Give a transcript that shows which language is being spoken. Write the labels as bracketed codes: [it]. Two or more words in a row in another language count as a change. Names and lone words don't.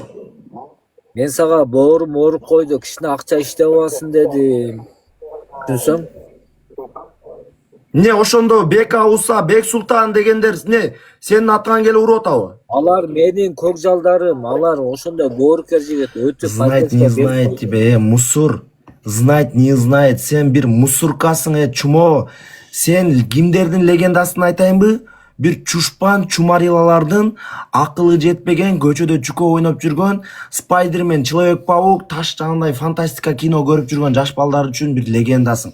[ky] Мен сага боорум ооруп койду, кичине акча иштеп аласың дедим. Түшүнсөң? Не ошондо Бек Ауса, Бек Султан дегендер не сенин атыңан келип уруп атабы? Алар менин көк жалдарым, алар ошондой боорукер жигит өтүп [ru] Знает, не знает тебя, мусор. Знать, не знает. [ky] Сен бир мусоркасың, чумо. Сен кимдердин легендасын айтайынбы? Бир чушпан чумарилалардын акылы жетпеген, көчөдө чуко ойноп жүргөн, Спайдермен, [ru] Человек-паук, [ky] таш жанындай фантастика кино көрүп жүргөн жаш балдар үчүн бир легендасың.